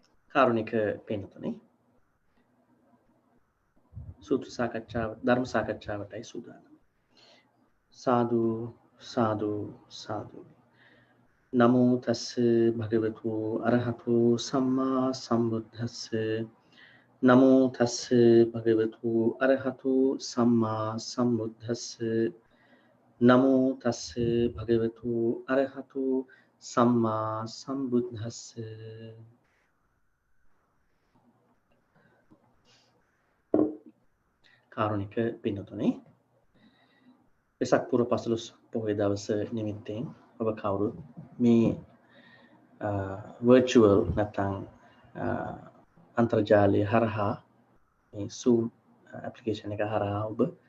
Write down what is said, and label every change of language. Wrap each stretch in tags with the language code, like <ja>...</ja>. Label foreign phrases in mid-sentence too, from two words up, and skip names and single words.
<si>කාරුණික පින්තුනි සූත්‍ර සාකච්ඡාව ධර්ම සාකච්ඡාවටයි සූදානම්. සාදු සාදු සාදු.</si> <pi>නමෝ තස්ස භගවතු අරහතු සම්මා සම්බුද්දස්ස. නමෝ තස්ස භගවතු අරහතු සම්මා සම්බුද්දස්ස. නමෝ තස්ස භගවතු අරහතු සම්මා සම්බුද්දස්ස.</pi> <si>කාරුණික පින්තුනි වෙසක් පුර පසළොස් පොහොය දවස නිමිත්තෙන් ඔබ කවුරුත් මේ virtual නැත්නම් අන්තර්ජාලය හරහා මේ Zoom application එක හරහා ඔබ</si>